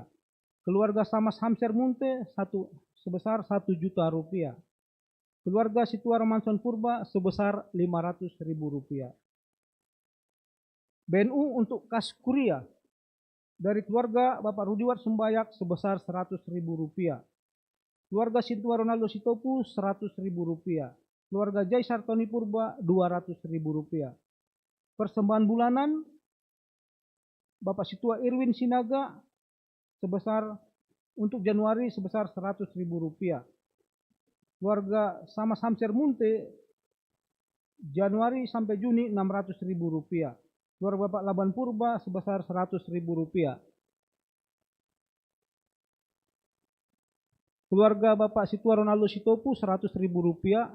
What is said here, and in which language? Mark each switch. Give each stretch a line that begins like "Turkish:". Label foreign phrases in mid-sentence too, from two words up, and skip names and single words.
Indonesian: Keluarga Samas Hamser Munte sebesar Rp1 juta. Keluarga Situa Romanson Purba sebesar Rp500.000. BNU untuk kas kuliah dari keluarga Bapak Rudiwat Sumbayak sebesar Rp100.000. Keluarga Situa Ronaldo Sitopu Rp100.000. Keluarga Jai Sartoni Purba Rp200.000. Persembahan bulanan Bapak Situa Irwin Sinaga sebesar untuk Januari sebesar Rp100.000. Keluarga Samas Hamser Munte Januari sampai Juni Rp600.000. Keluarga Bapak Laban Purba sebesar Rp100.000. Keluarga Bapak Situa Ronaldo Sitopu Rp100.000.